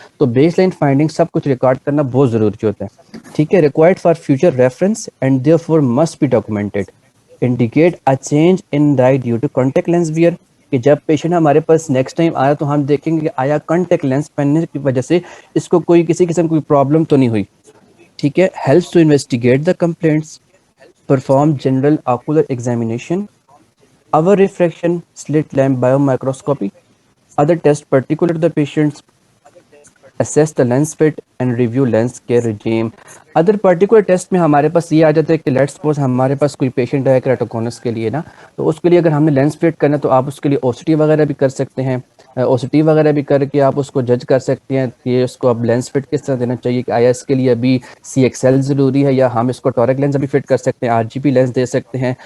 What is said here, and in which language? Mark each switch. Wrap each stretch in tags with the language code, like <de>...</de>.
<ur>تو base line finding سب کچھ record کرنا بہت ضروری ہوتا ہے. ٹھیک ہے.</ur> <en>Required for future reference and therefore must be documented. Indicate a change in right due to contact lens wear,</en> <ur>کہ جب پیشنٹ ہمارے پاس نیکسٹ ٹائم آیا تو ہم دیکھیں گے کہ آیا کانٹیکٹ لینس پہننے کی وجہ سے اس کو کوئی کسی قسم کوئی پرابلم تو نہیں ہوئی. ٹھیک ہے.</ur> <en>Helps to investigate the complaints, perform general ocular examination, our refraction slit lamp biomicroscopy, other tests particular to the patients, assess the lens fit and review lens care regime.</en> <ur>Other particular test میں ہمارے پاس یہ آ جاتا ہے کہ let's suppose ہمارے پاس کوئی patient ہے کریٹوکونس کے لیے نا, تو اس کے لیے اگر ہم نے لینس فٹ کرنا تو آپ اس کے لیے او سی ٹی وغیرہ بھی کر سکتے ہیں. او سی ٹی وغیرہ بھی کر کے آپ اس کو جج کر سکتے ہیں کہ اس کو اب لینس فٹ کس طرح دینا چاہیے, کہ آیا اس کے لیے ابھی سی ایکس ایل ضروری ہے یا ہم اس کو ٹورک لینس ابھی فٹ کر سکتے ہیں, آر جی پی لینس دے سکتے ہیں.</ur>